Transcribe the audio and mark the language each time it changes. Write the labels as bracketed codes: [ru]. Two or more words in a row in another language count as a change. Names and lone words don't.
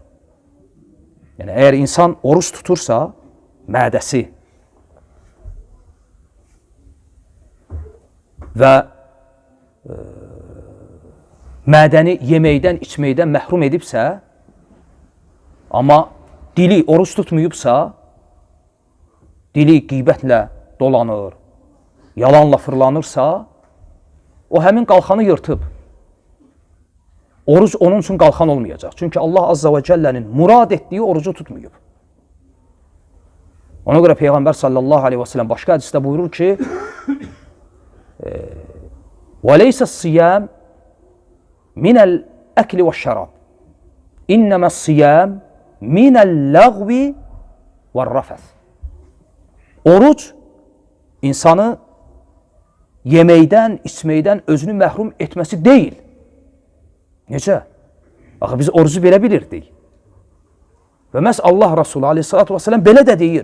[az] Yəni, əgər insan oruç tutursa, mədəsi və mədəni yeməkdən, içməkdən məhrum edibsə, amma dili oruç tutmayıbsa, dili qeybətlə dolanır, yalanla fırlanırsa, o həmin qalxanı yırtıb. Oruc onun üçün qalxan olmayacaq. Çünki Allah [ar] عز وجل [az] murad etdiyi orucu tutmayıb. Ona görə Peyğəmbər [ar] صلى الله عليه وسلم [az] başqa hədisdə buyurur ki, [ar] وَلَيْسَ الصِّيَامِ مِنَ الْأَكْلِ وَالشَّرَابِ إِنَّمَا الصِّيَامِ مِنَ اللَّغْوِ وَالرَّفَثِ. [az] Oruc insanı yeməkdən, içməkdən özünü məhrum etməsi deyil. Necə? Axı, biz orucu belə bilirdik. Və məhz Allah Rasulü [ar] عليه الصلاة والسلام [az] belə də deyir.